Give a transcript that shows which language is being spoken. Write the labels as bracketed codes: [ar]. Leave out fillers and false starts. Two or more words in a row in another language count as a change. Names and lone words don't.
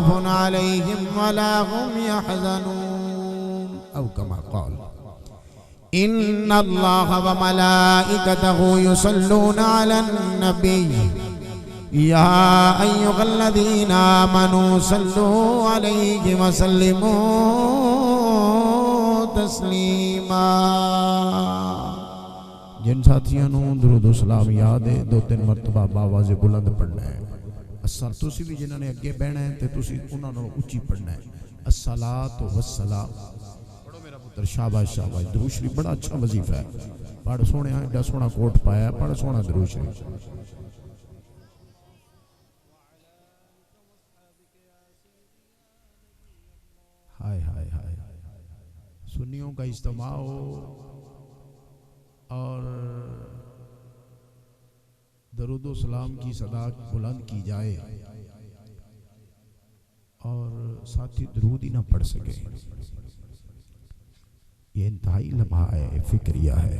[ar] عليهم ولا هم يحزنون، أو كما قال: إن الله وملائكته يصلون على النبي يا أيها الذين آمنوا صلوا عليه وسلموا تسليما. [pa] جن ساتھیاں نوں درود سلام یاد ہے، 2-3 مرتبہ باآواز بلند پڑھنا ہے. اصل تسی بھی جنہاں نے اگے بہنا ہے تو تسی انہاں نالوں اچی پڑھنا ہے. [ar] الصلاۃ والسلام. [pa] پڑھو میرا پتر، شاباش شاباش۔ درود شریف بڑا اچھا وظیفہ ہے. پڑھ سوہنیا، ایڈا سوہنا کوٹ پایا، پڑھ سوہنا درود شریف. हाय हाय हाय, [ur] سنیوں کا اجتماع ہو اور درودو سلام کی صدا بلند کی جائے اور ساتھی درود ہی نہ پڑھ سکے، یہ انتہائی لمحہ ہے، فکریہ ہے.